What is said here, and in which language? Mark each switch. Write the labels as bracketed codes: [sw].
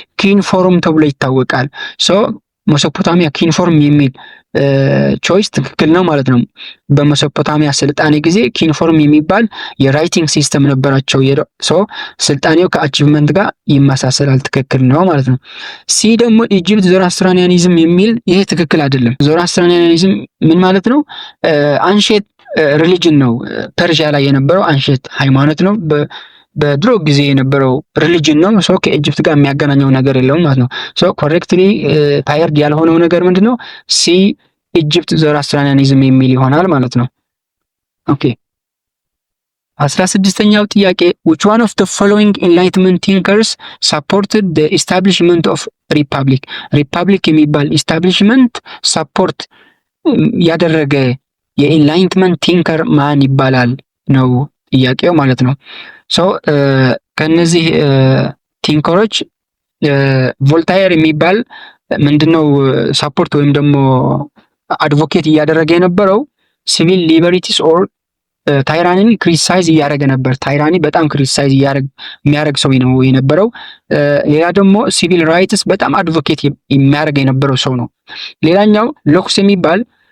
[am] ኪንፎርም ተብሎ ይታወቃል። ሶ ሜሶፖታሚያ ኪንፎርም የሚል ቾይስ ትክክል ነው ማለት ነው። በሜሶፖታሚያ ስልጣኔ ጊዜ ኪንፎርም የሚባል የራይቲንግ ሲስተም ነበራቸው። ሶ ስልጣኔው ከአቺቭመንት ጋር ይመሳሰላል፣ ትክክል ነው ማለት ነው። ሲ ደግሞ ኢጅፕት ዞሮአስትራኒያኒዝም የሚል ይሄ ትክክል አይደለም። ዞሮአስትራኒያኒዝም ምን ማለት ነው? አንሼት ሪሊጅን ነው። ፐርሺያ ላይ የነበረው አንሼት ሃይማኖት ነው። በድሮ ጊዜ የነበረው ሪሊጅን ነው። ሶ ከኢጅፕት ጋር የሚያገናኘው ነገር የለውም ማለት ነው። ሶ ኮሬክትሊ ፓየርድ ያልሆነው ነገር ምንድነው? ሲ ኢጅፕት ዞሮአስትራኒያኒዝም የሚል ይሆናል ማለት ነው። ኦኬ 16ኛው ጥያቄ [en] which one of the following enlightenment thinkers supported the establishment of republic? [am] ሪፐብሊክ የሚባል ኢስታብሊሽመንት ሰፖርት ያደረገ የኢንላይትመንት ቲንከር ማን ይባላል ነው ጥያቄው ማለት ነው። ሶ ከነዚህ ቲንከሮች ቮልታየር የሚባል ምንድነው ሳፖርት ወይም ደግሞ አድቮኬት እያደረገ የነበረው ሲቪል ሊበርቲስ ኦር ታይራኒን ክሪቲሳይዝ እያደረገ ነበር። ታይራኒ በጣም ክሪቲሳይዝ የሚያደርግ ሰው ነው የነበረው። ሌላ ደግሞ ሲቪል ራይትስ በጣም አድቮኬት የሚያደርግ የነበረው ሰው ነው። ሌላኛው ሎክስ የሚባል